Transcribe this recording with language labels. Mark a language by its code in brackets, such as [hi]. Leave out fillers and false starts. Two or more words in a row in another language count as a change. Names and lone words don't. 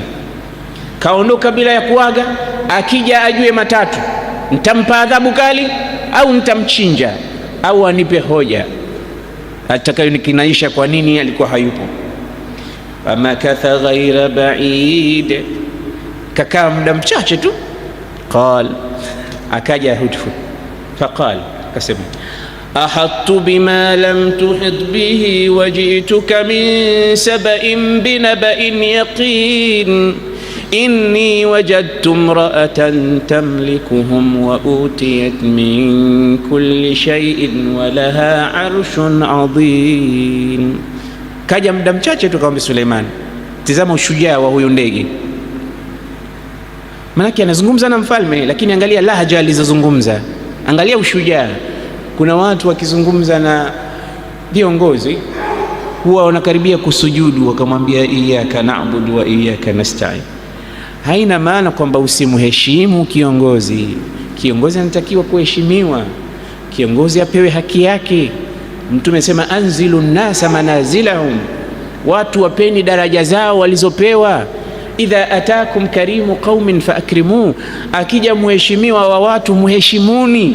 [sw] Kaondoka bila ya kuaga, akija ajue matatu: nitampa adhabu kali, au nitamchinja, au anipe hoja atakayonikinisha kwa nini alikuwa hayupo. [ar] فمكث غير بعيد, [sw] kakaa muda mchache tu. [ar] Akaja Hudhud, faqal, kasema أحطت بما لم تحط به وجئتك من سبإ بنبإ يقين إني وجدت امرأة تملكهم وأوتيت من كل شيء ولها عرش عظيم. [sw] Kaja muda mchache tu, kaomba Suleiman, tazama ushujaa wa huyo ndege. Manake anazungumza na mfalme, lakini angalia lahja alizozungumza, angalia ushujaa. Kuna watu wakizungumza na viongozi huwa wanakaribia kusujudu, wakamwambia [ar] إياك نعبد وإياك نستعين. [sw] Haina maana kwamba usimheshimu kiongozi. Kiongozi anatakiwa kuheshimiwa, kiongozi apewe haki yake. Mtume sema [ar] أنزلوا الناس منازلهم, [sw] watu wapeni daraja zao walizopewa. [ar] إذا أتاكم كريم قوم فأكرموا, [sw] akija mheshimiwa wa watu muheshimuni.